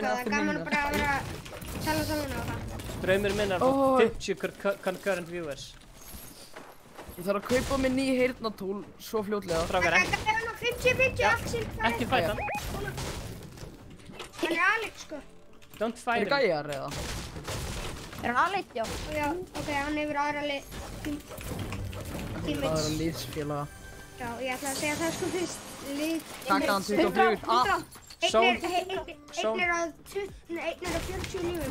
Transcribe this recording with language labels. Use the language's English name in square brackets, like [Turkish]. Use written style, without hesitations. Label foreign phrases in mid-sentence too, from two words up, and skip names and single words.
[Icelandic] það er gaman bara að vera að tala saman á það. Draumur minn er að fá 50 [English] concurrent viewers. [Icelandic] Ég þarf að kaupa mér nýja heyrnartól svo fljótlega. Strákar, Það er nú 50-50 Axel. ekki fæta hann. Hann er Alex, sko. [English] Don't fight [Icelandic] Er [English] him. [Icelandic] gæjar eða? Er hann aðleitt, já? Já, ok, hann hefur aðra Það er teammates. að liðsfélaga. Já, ég ætla að segja það sko fyrst. Taka hann 24. Einn er á 40 lífum.